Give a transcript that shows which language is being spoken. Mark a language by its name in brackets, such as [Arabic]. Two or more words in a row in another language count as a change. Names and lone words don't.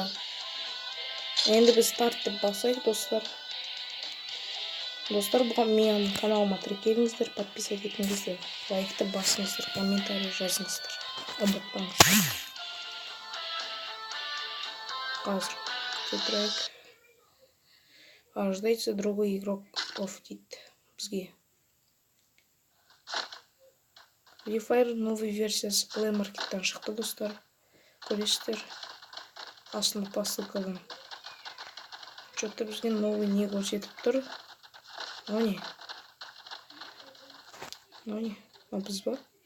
[Kazakh] Енді біз стартты басайық, достар. Достар, бұған менің каналыма тіркеліңіздер, подписать етіңіздер, лайкты басыңыздар, комментарий жазыңыздар. Ұмытпаңыздар. Қазір кетірайық. [Russian] Ожидается другой игрок [Kazakh] дейді бізге. Free Fire новый версиясы Play Market'тан шықты, достар. Көресіздер. Астында посылкадан. Что-то бізге новый не көрсетіп тұр. О не? Біз ба?